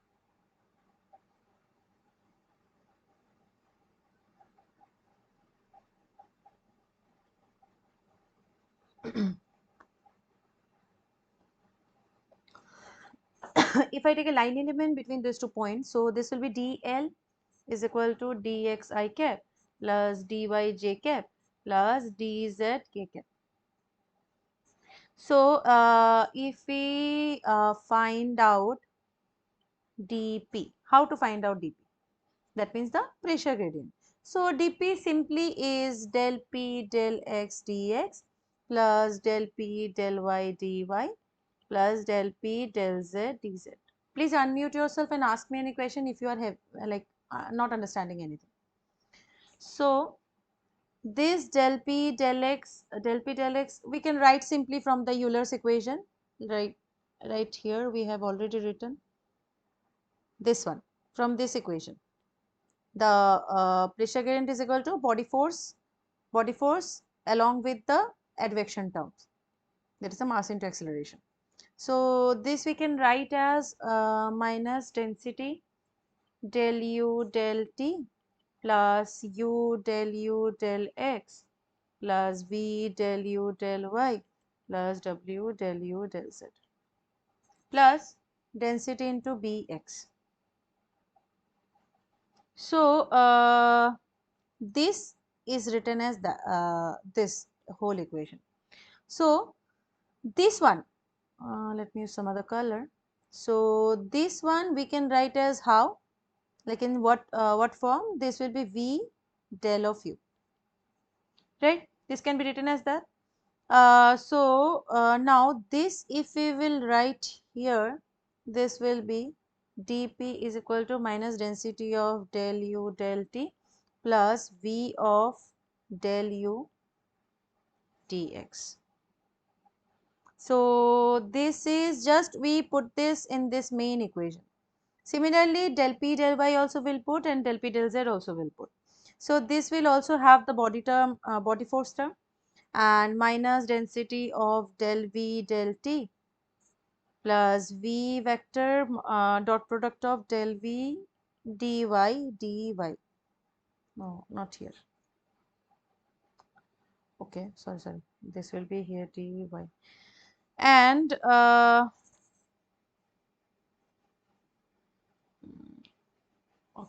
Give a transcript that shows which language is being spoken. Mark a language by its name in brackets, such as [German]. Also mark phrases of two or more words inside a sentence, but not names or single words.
[English] If I take a line element between these 2 points, so this will be dl is equal to dxi cap plus dyj cap plus dz k cap. So if we find out dp, how to find out dp? That means the pressure gradient. So dp simply is del p del x dx plus del p del y dy plus del p del z dz. Please unmute yourself and ask me any question if you are like not understanding anything. So This del p del x we can write simply from the Euler's equation. Right here we have already written this one from this equation. The pressure gradient is equal to body force along with the advection terms, that is the mass into acceleration. So this we can write as minus density del u del t plus u del x plus v del u del y plus w del u del z plus density into bx. So this is written as the this whole equation. So this one, let me use some other color. So this one we can write as how, like in what form? This will be v del of u, right? This can be written as that. Now this, if we will write here, this will be dp is equal to minus density of del u del t plus v of del u dx. So this is just, we put this in this main equation. Similarly, del p del y also will put, and del p del z also will put. So this will also have the body term, body force term, and minus density of del v del t plus v vector dot product of del v dy dy. No, not here. Okay, sorry. This will be here dy. And okay.